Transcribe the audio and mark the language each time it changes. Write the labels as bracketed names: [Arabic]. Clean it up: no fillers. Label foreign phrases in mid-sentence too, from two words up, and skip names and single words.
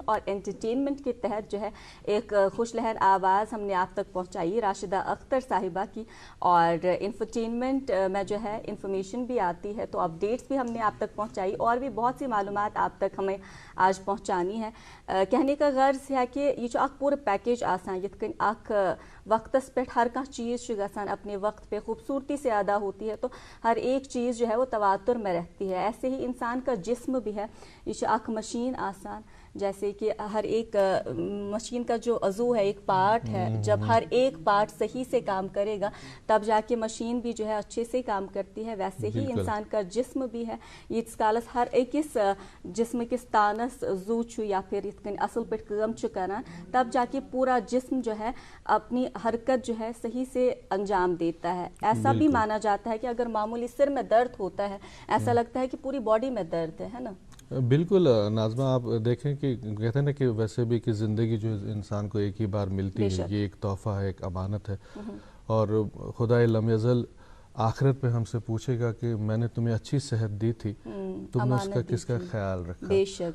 [Hindi] और एंटरटेनमेंट के तहत जो है एक खुश लहर आवाज़ हमने आप तक पहुंचाई राशिदा अख्तर साहिबा की, और इंफरटेनमेंट में जो है इंफॉर्मेशन भी आती है, तो अपडेट्स भी हमने आप तक पहुंचाई और भी बहुत सी मालूमात आप तक हमें आज पहुंचानी है। कहने का गर्ज है कि ये जो पूरा पैकेज [Kashmiri] आसान यित कन वक्तस पे हर कह चीज़ गसान [Hindi] अपने वक्त पे खूबसूरती से अदा होती है, तो हर एक चीज़ जो है वो तवातुर में रहती है। ऐसे ही इंसान का जिस्म भी है, ये मशीन आसान, जैसे कि हर एक मशीन का जो अज़ू है, एक पार्ट है, जब हर एक पार्ट सही से काम करेगा तब जाके मशीन भी जो है अच्छे से काम करती है। वैसे ही इंसान का जिस्म भी है, [Kashmiri] यीत्स कालस हर अकिस जिस्म किस तानस जू छु या फिर इतकन असल पे काम छु करान, [Hindi] तब जाके पूरा जिस्म जो है अपनी हरकत जो है सही से अंजाम देता है। ऐसा भी माना जाता है कि अगर मामूली सिर में दर्द होता है, ऐसा लगता है कि पूरी बॉडी में दर्द है ना। बिल्कुल नाज़मा, आप देखें कि कहते हैं ना कि वैसे भी कि ज़िंदगी जो इंसान को एक ही बार मिलती है, ये एक तोहफ़ा है, एक अमानत है, और खुदा लम यज़ल आखिरत पे हमसे पूछेगा कि मैंने तुम्हें अच्छी सेहत दी थी, तुमने उसका किसका ख्याल रखा।